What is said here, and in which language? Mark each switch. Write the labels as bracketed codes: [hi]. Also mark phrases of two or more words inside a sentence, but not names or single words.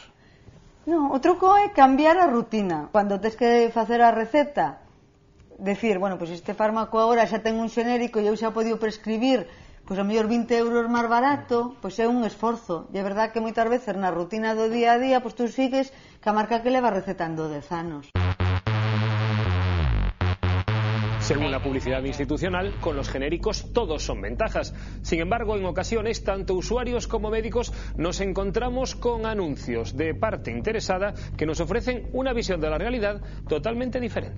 [gl] Non, o truco é cambiar a rutina. Cando tes que facer a receta, decir, bueno, pois este fármaco agora xa ten un xenérico e eu xa podo prescribir pois a mellor 20 euros máis barato, pois é un esforzo. E é verdad que moitas veces na rutina do día a día, pois tú sigues ca marca que leva recetando 10 anos. [es] Según la publicidad institucional, con los genéricos todos son ventajas. Sin embargo, en ocasiones, tanto usuarios como médicos nos encontramos con anuncios de parte interesada que nos ofrecen una visión de la realidad totalmente diferente.